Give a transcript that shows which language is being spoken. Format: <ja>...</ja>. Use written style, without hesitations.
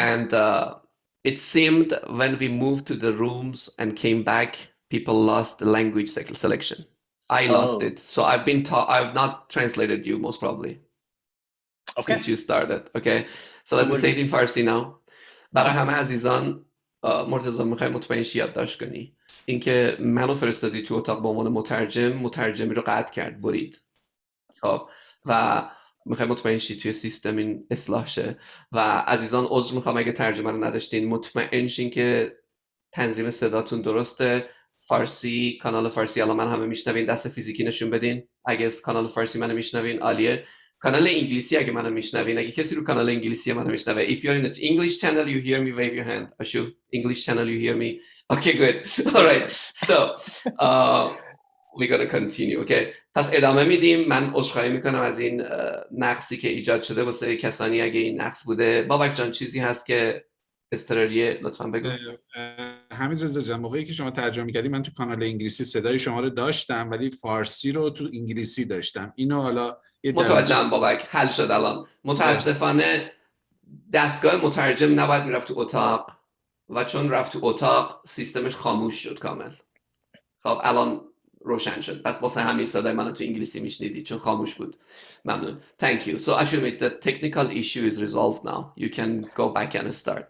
<en>And it seemed when we moved to the rooms and came back, people lost the language selection. I lost Oh. it. So I've not translated you most probably Okay. since you started. Okay. So let me say it in Farsi now.</en> <fa>برای همه عزیزان مرتضی میخوای مطمئن شی یادداشت کنی اینکه منو فرستادی تو اتاق به عنوان مترجمی رو قطع کرد، برید. خب و میخوای مطمئن شی توی سیستم این اصلاح شه. و عزیزان عذر میخوام اگه ترجمه رو نداشتین، مطمئن شین که تنظیم صداتون درسته. فارسی، کانال فارسی الان من همه میشنوین، دست فیزیکی نشون بدین اگه کانال فارسی منو میشنوین. عالیه. کانال انگلیسی اگه منو میشنوین، اگه کسی رو کانال انگلیسی منو میشنوه،</fa> <en>if you're in the English channel you hear me, wave your hand. Ashu, English channel you hear me? Okay, good. All right. So we're gonna continue. Okay.</en> <fa>پس ادامه میدیم. من عذرخواهی میکنم از این نقصی که ایجاد شده واسه کسانی اگه این نقص بوده. بابک جان چیزی هست که اضطراریه لطفاً بگو. حمید رضا جان، موقعی که شما ترجمه می‌کردی من تو کانال انگلیسی صدای شما رو داشتم ولی فارسی رو تو انگلیسی داشتم. اینو حالا متوجهم بابک، حل شد الان. متاسفانه دستگاه مترجم نباید میرفت تو اتاق و چون رفت تو اتاق سیستمش خاموش شد کامل. خب الان روشن شد. پس واسه همین صدای منو تو انگلیسی میشنیدید چون خاموش بود. ممنون.</fa> <en>Thank you. So Ashumeet, the technical issue is resolved now. You can go back and start.</en>